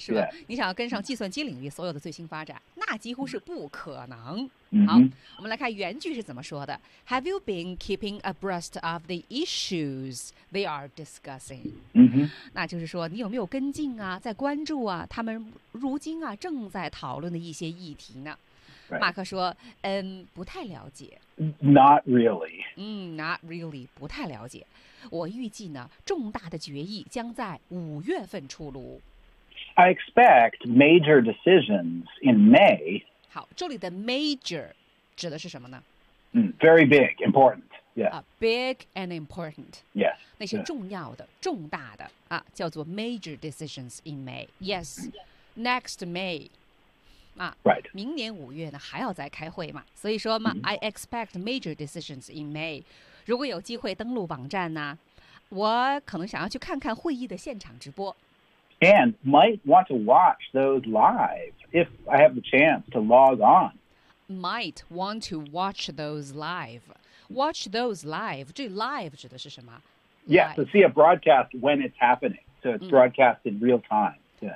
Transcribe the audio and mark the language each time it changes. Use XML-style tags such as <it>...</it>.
<zh>是吧、你想要跟上计算机领域所有的最新发展那几乎是不可能好，我们来看原句是怎么说的。</zh> <en>Have you been keeping abreast of the issues they are discussing?</en> <zh>那就是说，你有没有跟进啊，在关注啊，他们如今啊正在讨论的一些议题呢？马克说，不太了解。</zh> <en>Not really. Not really,</en> <zh>不太了解。我预计呢，重大的决议将在五月份出炉。</zh> <en>I expect major decisions in May.</en> <zh>好，这里的 major 指的是什么呢？</zh> <en>Very big, important. Yeah. Big and important. Yes.</en> <zh>那些重要的、重大的啊，叫做</zh> <en>major decisions in May. Yes. Next May.</en> <zh>啊</zh> <en>，Right.</en> <zh>明年五月呢还要再开会嘛？所以说嘛、</zh> <en>I expect major decisions in May.</en> <zh>如果有机会登录网站呢，我可能想要去看看会议的现场直播。</zh> <en>And might want to watch those live if I have the chance to log on. Might want to watch those live. Watch those live.</en> <zh>这 live 指的是什么</zh> <en>Yeah, to see a broadcast when it's happening. So it's broadcast in real time. Yeah.</en>